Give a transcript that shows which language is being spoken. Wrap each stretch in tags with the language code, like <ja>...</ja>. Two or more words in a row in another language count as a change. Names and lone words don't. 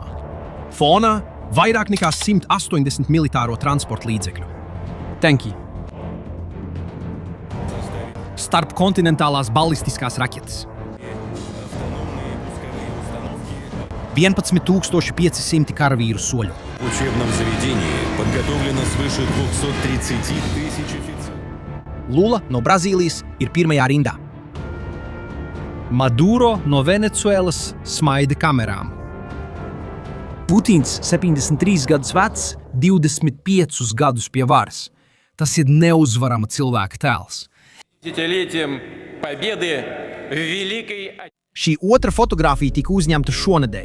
<lv>Fonā vairāk nekā 180 militāro transporta līdzekļu. Tanki. Starpkontinentālās ballistiskās raķetes. 11,500 karavīru soļu.</lv> <ru>В учебном заведении подготовлено свыше 230 тысяч офицеров.</ru> <lv>Lula no Brazīlijas ir pirmajā rindā. Maduro no Venecuēlas smaida kamerām. Putins, 73 gadus vecs, 25 gadus pie varas. Tas ir neuzvarama cilvēka tēls. Šī otra fotogrāfija tika uzņemta šonedēļ.</lv>